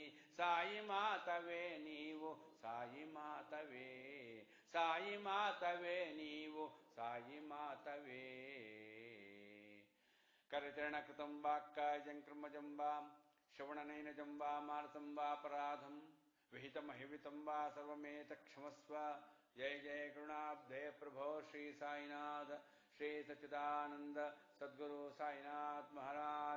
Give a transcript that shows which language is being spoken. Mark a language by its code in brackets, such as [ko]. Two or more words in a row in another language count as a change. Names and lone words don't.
[te] సాయి మాతవే నీవు, సాయి మాతవే, సాయి మాతవే నీవు, సాయి మాతవే. [sa] करचरणकृतं वाक्कायजं कर्मजं वा, श्रवणनैनजं वा, मानसं वापराधं विहितमहिवितं वा, सर्वमेतक्षमस्व. जय जय करुणाब्धे प्रभो श्री साईनाथ, श्री सच्चिदानंद सद्गुरु साईनाथ महाराज।